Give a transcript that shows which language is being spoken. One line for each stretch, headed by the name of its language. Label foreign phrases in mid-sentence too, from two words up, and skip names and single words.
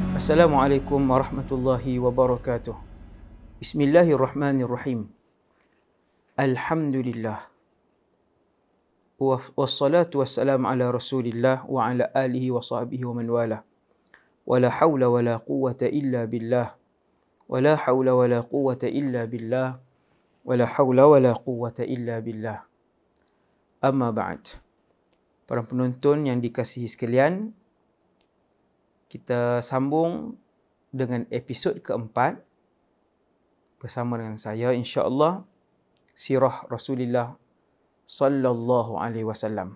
Arabic: السلام عليكم ورحمة الله وبركاته. بسم الله الرحمن الرحيم. الحمد لله. والصلاة والسلام على رسول الله وعلى آله وصحبه ومن والاه. ولا حول ولا قوة إلا بالله. ولا حول ولا قوة إلا بالله. ولا حول ولا قوة إلا بالله. أما بعد.
Malay: Para penonton yang dikasihi sekalian, kita sambung dengan episod keempat bersama dengan saya, insya-Allah, sirah Rasulullah
Arabic: صلى الله عليه وسلم.